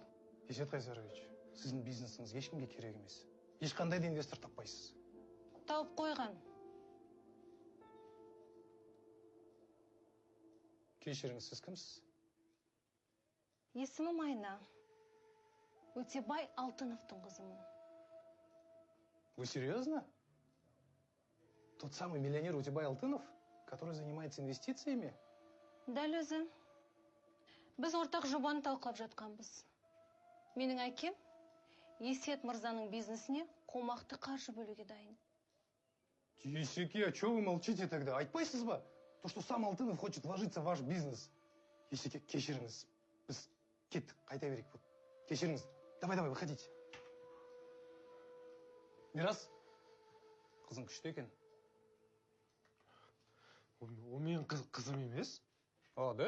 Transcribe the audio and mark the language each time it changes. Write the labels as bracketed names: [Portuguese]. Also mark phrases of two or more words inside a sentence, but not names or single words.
[Kazakh] Есет Қайсарович, сіздің бизнесіңіз ешкімге керек емес. Ешқандай да инвестор таппайсыз. Тауып қойған. Кешіріңіз, сіз кімсіз? Есімім Айна. Өтебай Алтыновтың қызымын. [Russian] Вы серьезно? Тот самый миллионер Утебай Алтынов, который занимается инвестициями? [Kazakh] Дәл өзі. Біз ортақ жобаны талқылап жатқанбыз. Менің әкем Есет мырзаның бизнесіне қомақты қаржы бөлуге дайын. Есеке, [Russian] а что вы молчите тогда? [Kazakh] Айтпайсыз ба? [Russian] То, что сам Алтынов хочет вложиться в ваш бизнес. [Kazakh] Есеке, кешіріңіз. Біз кеттік, қайта берейік. Кешіріңіз. [Russian] Давай, выходите. [Kazakh] Мирас, қызың күшті екен. Ол менің қызым емес. [Russian] А, да?